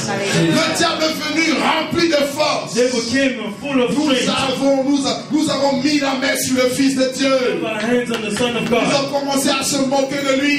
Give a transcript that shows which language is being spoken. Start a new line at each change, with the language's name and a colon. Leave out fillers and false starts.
French: Le diable est venu rempli de force.
English: They became full of strength.
French: Nous avons mis la main sur le Fils de Dieu.
English: Put our hands on the Son of
French: Ils
English: God.
French: ont commencé à se moquer de lui.